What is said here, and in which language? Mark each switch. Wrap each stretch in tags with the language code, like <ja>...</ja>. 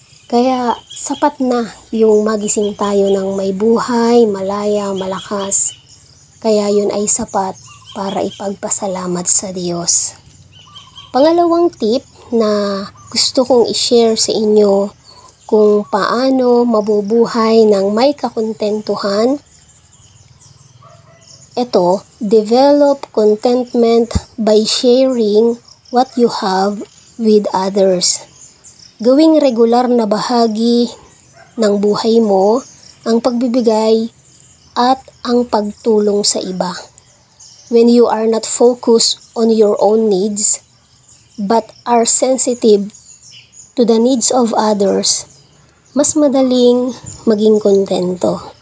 <tl>Kaya sapat na yung magising tayo ng may buhay, malaya, malakas. Kaya yun ay sapat para ipagpasalamat sa Diyos. Pangalawang tip na gusto kong i-share sa inyo kung paano mabubuhay ng may kakontentuhan. Ito,</tl> <en>develop contentment by sharing what you have with others.</en> <tl>Gawing regular na bahagi ng buhay mo ang pagbibigay at ang pagtulong sa iba.</tl> <en>When you are not focused on your own needs, but are sensitive to the needs of others,</en> <tl>mas madaling maging kontento.</tl>